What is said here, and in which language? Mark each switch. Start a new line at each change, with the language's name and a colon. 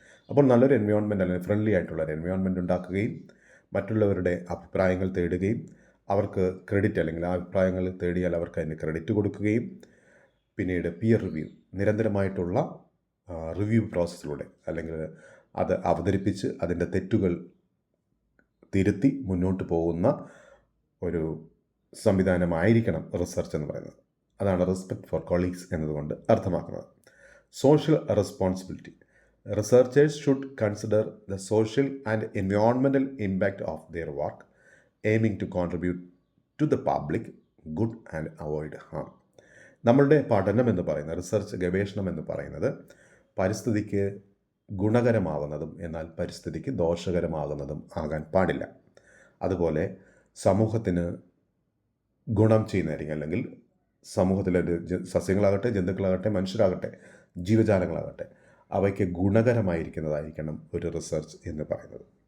Malayalam: അപ്പോൾ നല്ലൊരു എൻവയോൺമെൻറ്റ് അല്ലെങ്കിൽ ഫ്രണ്ട്ലി ആയിട്ടുള്ള ഒരു എൻവയോൺമെൻറ്റ് ഉണ്ടാക്കുകയും മറ്റുള്ളവരുടെ അഭിപ്രായങ്ങൾ തേടുകയും അവർക്ക് ക്രെഡിറ്റ് അല്ലെങ്കിൽ ആ അഭിപ്രായങ്ങൾ തേടിയാൽ അവർക്ക് അതിന് ക്രെഡിറ്റ് കൊടുക്കുകയും പിന്നീട് പിയർ റിവ്യൂ നിരന്തരമായിട്ടുള്ള റിവ്യൂ പ്രോസസ്സിലൂടെ അല്ലെങ്കിൽ അത് അവതരിപ്പിച്ച് അതിൻ്റെ തെറ്റുകൾ തിരുത്തി മുന്നോട്ട് പോകുന്ന ഒരു സംവിധാനമായിരിക്കണം റിസർച്ച് എന്ന് പറയുന്നത്. അതാണ് റെസ്പെക്ട് ഫോർ കൊളീഗ്സ് എന്നതുകൊണ്ട് അർത്ഥമാക്കുന്നത്.
English: Social responsibility. Researchers should consider the social and environmental impact of their work, aiming to contribute to the public good and avoid harm.
Malayalam: നമ്മളുടെ പഠനം എന്ന് പറയുന്നത്, റിസർച്ച് ഗവേഷണം എന്ന് പറയുന്നത് പരിസ്ഥിതിക്ക് ഗുണകരമാകുന്നതും എന്നാൽ പരിസ്ഥിതിക്ക് ദോഷകരമാകുന്നതും ആകാൻ പാടില്ല. അതുപോലെ സമൂഹത്തിന് ഗുണം ചെയ്യുന്നതായിരിക്കും, അല്ലെങ്കിൽ സമൂഹത്തിലെ സസ്യങ്ങളാകട്ടെ, ജന്തുക്കളാകട്ടെ, മനുഷ്യരാകട്ടെ, ജീവജാലങ്ങളാകട്ടെ അവയ്ക്ക് ഗുണകരമായിരിക്കുന്നതായിരിക്കണം ഒരു റിസർച്ച് എന്ന് പറയുന്നത്.